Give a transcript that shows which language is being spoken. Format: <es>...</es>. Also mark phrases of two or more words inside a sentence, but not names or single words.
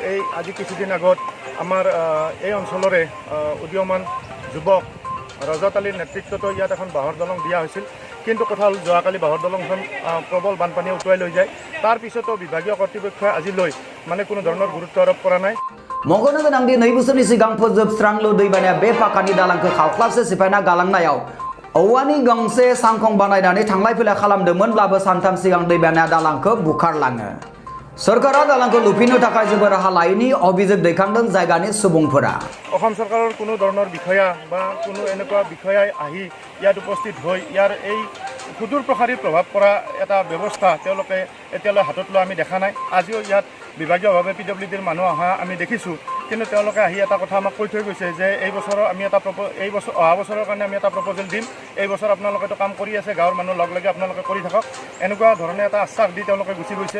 <as>এই আজি কিছুদিন আগত আমাৰ এই অঞ্চলৰে উদীয়মান যুৱক ৰজত আলীৰ নেতৃত্বত ইয়াত এখন বাঁহৰ দলং দিয়া হৈছিল। কিন্তু কথা হ'ল যোৱাকালি বাঁহৰ দলংখন প্ৰবল বানপানীয়ে উটুৱাই লৈ যায়। তাৰ পিছতো বিভাগীয় কৰ্তৃপক্ষই আজিলৈ কোনো ধৰণৰ গুৰুত্ব আৰোপ কৰা নাই।</as> <brx>मख'नो गोनांदि 2 बोसोरनि सिगां फोजोबस्रांलु दैबानाया बे पाकानि दालांखौ खावख्लाबसे सिफायना गालांनायाव औवानि गंसे सांखं बानायनानै थांलाय फैलाय खालामदोंमोनब्लाबो सानथाम सिगां दैबानाया दालांखौ बुखारलाङो। सरकारा दालांखौ लुफिननो थाखाय जेबो राहा लायैनि अभिযোग दैखांदों जायगानि सुबुंफोरा।</brx> <as>অসম চৰকাৰৰ কোনো ধৰণৰ বিষয়া বা কোনো এনেকুৱা বিষয়াই আহি ইয়াত উপস্থিত হৈ ইয়াৰ এই সুদূৰ প্ৰসাৰী প্ৰভাৱ পৰা এটা ব্যৱস্থা তেওঁলোকে এতিয়ালৈ হাতত লোৱা আমি দেখা নাই। আজিও ইয়াত বিভাগীয়ভাৱে PWDৰ মানুহ অহা আমি দেখিছোঁ, কিন্তু তেওঁলোকে আহি এটা কথা আমাক কৈ থৈ গৈছে যে এই বছৰৰ আমি এটা অহা বছৰৰ কাৰণে আমি এটা প্ৰপ'জেল দিম, এই বছৰ আপোনালোকেতো কাম কৰি আছে, গাঁৱৰ মানুহ লগ লাগি আপোনালোকে কৰি থাকক, এনেকুৱা ধৰণে এটা আশ্বাস দি তেওঁলোকে গুচি গৈছে।</as>